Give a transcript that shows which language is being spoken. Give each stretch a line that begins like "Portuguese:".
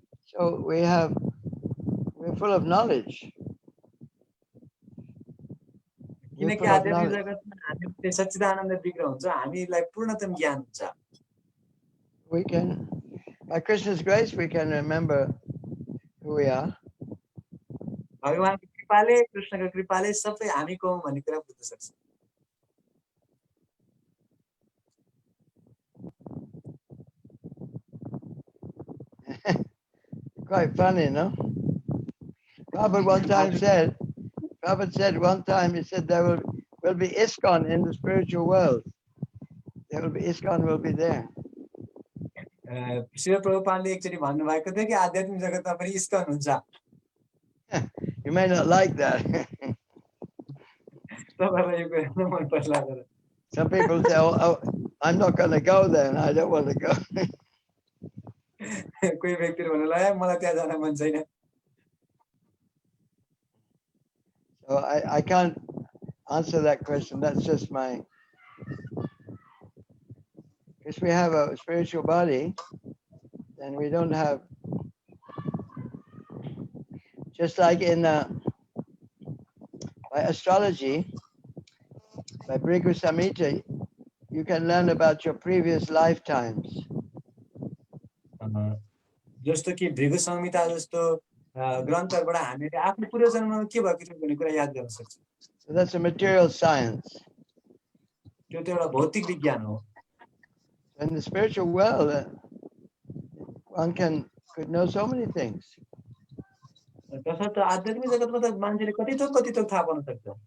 English: So we're full of knowledge.
Nepali: किनकि आध्यात्मिक जगतमा हामी सच्चिदानन्द विग्रह हुन्छ, हामीलाई पूर्णतम ज्ञान हुन्छ।
English: We can, by Krishna's grace, we can remember who we are.
Nepali: भगवानको कृपाले, कृष्णको कृपाले सबै हामी को हौं भन्ने कुरा बुझ्न सक्छौं।
English: Quite funny, no? Prabhupada said one time, he said there will be ISKCON in the spiritual world. There will be ISKCON will be there.
Nepali: Shri प्रभुपादले एकचोटि भन्नुभएको थियो कि आध्यात्मिक जगतमा पनि इस्कन हुन्छ।
English: You may not like that.
Nepali: तपाईलाई यो कुरा मन पर्ला तर
English: Some people say, oh, I'm not going to go there and I don't want to go.
Nepali: कोही व्यक्तिले भन्नुला मलाई त्यहाँ जान मन छैन।
English: So I can't answer that question. That's just my... If we have a spiritual body, then we don't have... Just like by astrology, by Bhrigu Samhita, you can learn about your previous lifetimes.
Nepali: जस्तो कि भृगु संहिता जस्तो ग्रन्थहरुबाट हामीले आफ्नो पूर्व जन्ममा के भएको थियो भन्ने कुरा याद गर्न सक्छौं।
English: So that's a material science.
Nepali: त्यो एउटा भौतिक विज्ञान हो।
English: In the spiritual world, one could know so many things.
Nepali: तसर्थ आध्यात्मिक जगतमा त मान्छेले कति थोक थाहा पाउन सक्छ।